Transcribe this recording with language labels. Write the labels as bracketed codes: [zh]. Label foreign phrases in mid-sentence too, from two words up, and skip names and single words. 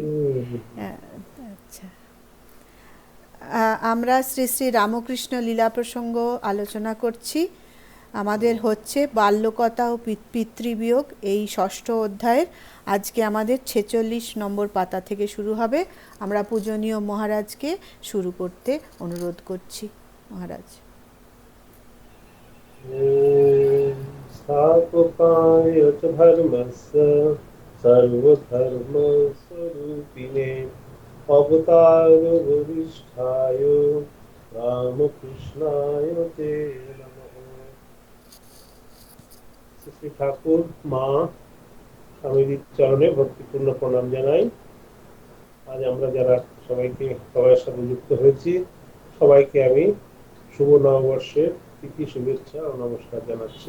[bn] আচ্ছা, আমরা শ্রী শ্রী রামকৃষ্ণ লীলা প্রসঙ্গ আলোচনা করছি। আমাদের হচ্ছে বাল্যকথা ও পিতৃবিয়োগ, এই ষষ্ঠ অধ্যায়ের আজকে আমাদের 46 নম্বর পাতা থেকে শুরু হবে। আমরা পূজনীয় মহারাজকে শুরু করতে অনুরোধ করছি। মহারাজ। [sa] स्थापकाय च धर्मस्य सर्वधर्मस्वरूपिणे অবতার বরিষ্ঠায় রামকৃষ্ণায় তে নমঃ। [bn] শ্রী শ্রী ঠাকুর মা স্বামীজির চরণে ভক্তিপূর্ণ প্রণাম জানাই। আজ আমরা যারা সবার সাথে যুক্ত হয়েছি, সবাইকে আমি শুভ নববর্ষের প্রীতি শুভেচ্ছা ও নমস্কার জানাচ্ছি।